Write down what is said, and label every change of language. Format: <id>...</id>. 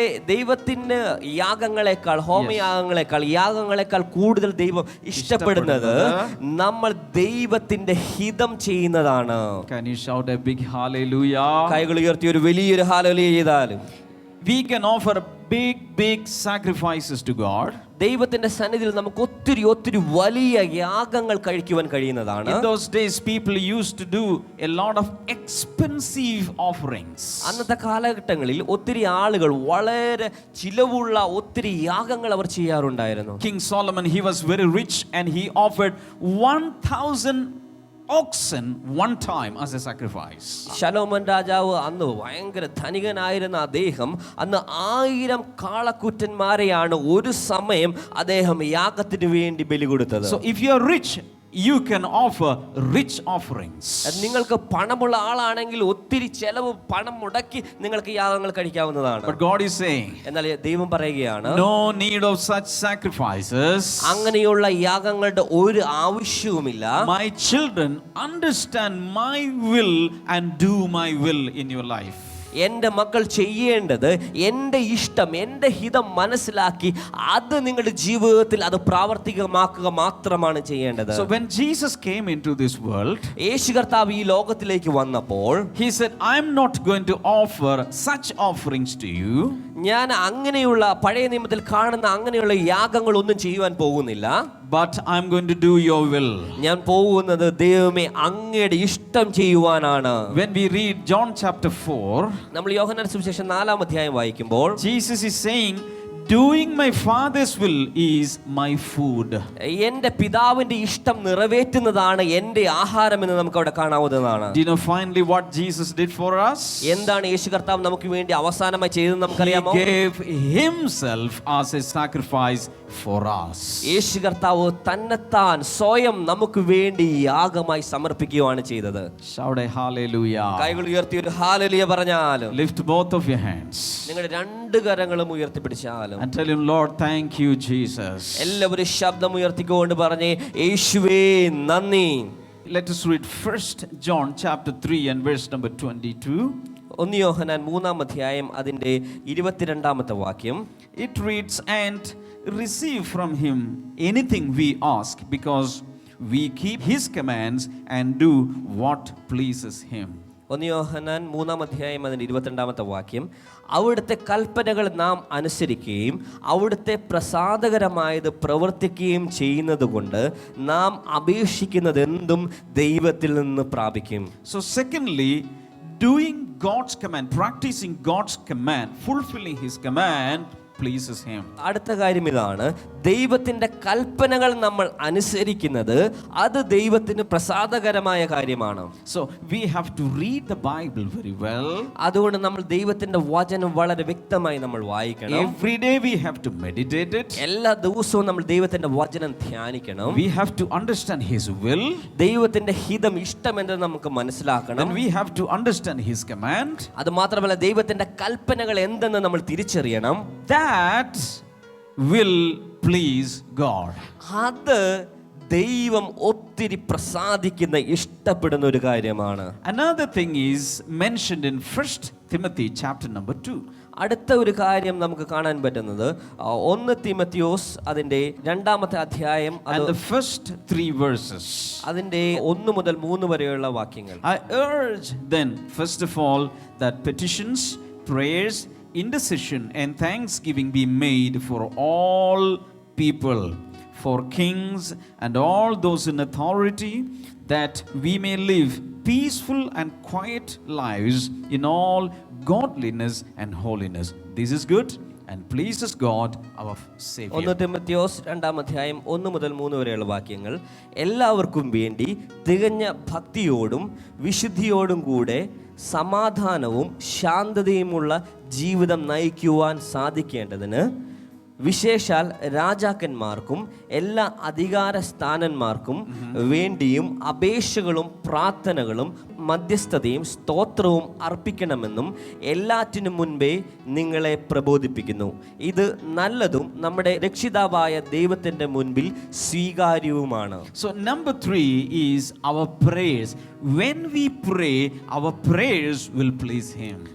<ml>ദൈവത്തിന് യാഗങ്ങളെക്കാൾ യാഗങ്ങളെക്കാൾ കൂടുതൽ ദൈവം ഇഷ്ടപ്പെടുന്നത് നമ്മൾ ദൈവത്തിന്റെ ഹിതം ചെയ്യുന്നതാണ്.</ml> <en>Can you shout a big hallelujah?</en> <ml>കൈകൾ ഉയർത്തി ഒരു വലിയൊരു ഹല്ലേലൂയ ചെയ്താലും</ml> <en>We can offer big sacrifices to God.</en> <ml>ദൈവത്തിന്റെ സന്നിധിയിൽ നമുക്ക് ഒത്തിരി വലിയ യാഗങ്ങൾ കഴിക്കുവാൻ കഴിയുന്നതാണ്.</ml> <en>In those days people used to do a lot of expensive offerings.</en> <ml>അന്നത്തെ കാലഘട്ടങ്ങളിൽ ഒത്തിരി ആളുകൾ വളരെ ചിലവുള്ള ഒത്തിരി യാഗങ്ങൾ അവർ ചെയ്യാറുണ്ടായിരുന്നു.</ml> <en>King Solomon, he was very rich and he offered 1,000 oxen one time as a sacrifice.</en> <ml>ശലോമോൻ രാജാവ് അന്ന് ഭയങ്കര ധനികനായിരുന്ന അദ്ദേഹം അന്ന് 1000 കാളക്കുറ്റന്മാരെയാണ് ഒരു സമയം അദ്ദേഹം യാഗത്തിന് വേണ്ടി ബലി കൊടുത്തത്.</ml> <en>So if you are rich, you can offer rich offerings.</en> <ml>നിങ്ങൾക്ക് പണമുള്ള ആളാണെങ്കിൽ ഒത്തിരി ചെലവ് പണം മുടക്കി നിങ്ങൾക്ക് യാഗങ്ങൾ കഴിക്കാവുന്നതാണ്.</ml> <en>But God is saying,</en> <ml>എന്നാൽ ദൈവം പറയുകയാണ്,</ml> <en>no need of such sacrifices.</en> <ml>അങ്ങനെയുള്ള യാഗങ്ങളുടെ ഒരു ആവശ്യവുമില്ല.</ml> <en>My children, understand my will and do my will in your life.</en> <ml>എൻ്റെ മക്കൾ ചെയ്യേണ്ടത് എൻ്റെ ഇഷ്ടം എൻ്റെ ഹിതം മനസ്സിലാക്കി അത് നിങ്ങളുടെ ജീവിതത്തിൽ അത് പ്രാവർത്തികമാക്കുക മാത്രമാണ് ചെയ്യേണ്ടത്.</ml> <en>So when Jesus came into this world,</en> <ml>യേശു കർത്താവ് ഈ ലോകത്തിലേക്ക് വന്നപ്പോൾ</ml> <en>he said, I am not going to offer such offerings to you.</en> <ml>ഞാൻ അങ്ങനെയുള്ള പഴയ നിയമത്തിൽ കാണുന്ന അങ്ങനെയുള്ള യാഗങ്ങൾ ഒന്നും ചെയ്യുവാൻ പോകുന്നില്ല.</ml> <en>But I am going to do your will.</en> <ml>ഞാൻ പോകുന്നത് ദൈവമേ അങ്ങയുടെ ഇഷ്ടം ചെയ്യുവാനാണ്.</ml> <en>When we read John chapter 4,</en> <ml>നമ്മൾ യോഹന്നാൻ സുവിശേഷം 4-ാം അധ്യായം വായിക്കുമ്പോൾ</ml> <en>Jesus is saying, doing my father's will is my food.</en> <ml>എൻ്റെ പിതാവിന്റെ ഇഷ്ടം നിറവേറ്റുന്നതാണ് എൻ്റെ ആഹാരം എന്ന് നമുക്ക് അവിടെ കാണാവുന്നതാണ്.</ml> <en>Do you know finally what Jesus did for us?</en> <ml>എന്താണ് യേശു കർത്താവ് നമുക്ക് വേണ്ടി അവസാനമായി ചെയ്തതെന്ന് നമുക്കറിയാമോ?</ml> <en>He gave himself as a sacrifice for us.</en> <ml>യേശു കർത്താവ് തന്നെത്താൻ സ്വയം നമുക്ക് വേണ്ടി യാഗമായി സമർപ്പിക്കുകയാണ് ചെയ്തത്.</ml> <en>Shout a hallelujah.</en> <ml>കൈകൾ ഉയർത്തി ഒരു ഹല്ലേലൂയ പറഞ്ഞാലും,</ml> <en>Lift both of your hands</en> <ml>നിങ്ങളുടെ രണ്ട് കരങ്ങളും ഉയർത്തിപ്പിടിച്ചാലും</ml> <en>and tell him, Lord, thank you, Jesus.</en> <ml>എല്ലാവരും ശബ്ദം ഉയർത്തിക്കൊണ്ട് പറഞ്ഞേ, യേശുവേ നന്ദി.</ml> <en>Let us read 1 John chapter 3 and verse number 22.</en> <ml>1 യോഹന്നാൻ 3-ാം അധ്യായം അതിന്റെ 22-ാമത്തെ വാക്യം.</ml> <en>It reads, and receive from him anything we ask, because we keep his commands and do what pleases him.</en> <ml>1 യോഹന്നാൻ 3-ാം അധ്യായം അതിൻ്റെ 22-ാമത്തെ വാക്യം, അവിടുത്തെ കൽപ്പനകൾ നാം അനുസരിക്കുകയും അവിടുത്തെ പ്രസാദകരമായത് പ്രവർത്തിക്കുകയും ചെയ്യുന്നത് കൊണ്ട് നാം അപേക്ഷിക്കുന്നത് എന്തും ദൈവത്തിൽ നിന്ന് പ്രാപിക്കും.</ml> <en>So secondly, doing God's command, practicing God's command, fulfilling his command pleases him.</en> <ml>അടുത്ത കാര്യം ഇതാണ്, ദൈവത്തിൻ്റെ കൽപ്പനകൾ നമ്മൾ അനുസരിക്കുന്നത് അത് ദൈവത്തിന് പ്രസാദകരമായ കാര്യമാണ്.</ml> <en>So we have to read the Bible very well.</en> <ml>അതുകൊണ്ട് നമ്മൾ ദൈവത്തിൻ്റെ വചനം വളരെ വ്യക്തമായി നമ്മൾ വായിക്കണം.</ml> <en>Every day we have to meditate it.</en> <ml>എല്ലാ ദിവസവും നമ്മൾ ദൈവത്തിൻ്റെ വചനം ധ്യാനിക്കണം.</ml> <en>We have to understand his will.</en> <ml>ദൈവത്തിൻ്റെ ഹിതം, ഇഷ്ടം എന്ന് നമുക്ക് മനസ്സിലാക്കണം.</ml> <en>Then we have to understand his command.</en> <ml>അത് മാത്രമല്ല ദൈവത്തിൻ്റെ കൽപ്പനകൾ എന്തെന്ന് നമ്മൾ തിരിച്ചറിയണം.</ml> <en>That will please God.</en> <ml>അത് ദൈവം ഒത്തിരി പ്രസാദിക്കുന്ന, ഇഷ്ടപ്പെടുന്ന ഒരു കാര്യമാണ്.</ml> <en>Another thing is mentioned in 1 Timothy chapter number 2.</en> <ml>അടുത്ത ഒരു കാര്യം നമുക്ക് കാണാൻ പറ്റുന്നത് 1 തിമത്തിയോസ് അതിൻ്റെ 2-ാമത്തെ അധ്യായം</ml> <en>And the first 3 verses.</en> <ml>അതിൻ്റെ 1 മുതൽ 3 വരെയുള്ള വാക്യങ്ങൾ.</ml> <en>I urge then, first of all, that petitions, prayers, intercession and thanksgiving be made for all people, for kings and all those in authority, that we may live peaceful and quiet lives in all godliness and holiness. This is good and pleases God our Savior.</en> <ml>1 Thimothios 2-ാം അധ്യായം 1 മുതൽ 3 വരെയുള്ള വാക്യങ്ങൾ. എല്ലാവർക്കും വേണ്ടി തികഞ്ഞ ഭക്തിയോടും വിശുദ്ധിയോടും കൂടെ സമാധാനവും ശാന്തതയുമുള്ള ജീവിതം നയിക്കുവാൻ സാധിക്കേണ്ടതിന് വിശേഷാൽ രാജാക്കന്മാർക്കും എല്ലാ അധികാര സ്ഥാനന്മാർക്കും വേണ്ടിയും അപേക്ഷകളും പ്രാർത്ഥനകളും മധ്യസ്ഥതയും സ്തോത്രവും അർപ്പിക്കണമെന്നും എല്ലാറ്റിനും മുൻപേ നിങ്ങളെ പ്രബോധിപ്പിക്കുന്നു. ഇത് നല്ലതും നമ്മുടെ രക്ഷിതാവായ ദൈവത്തിൻ്റെ മുൻപിൽ സ്വീകാര്യവുമാണ്.</ml> <en>So number 3 is our prayers. When we pray, our prayers will please him.</en>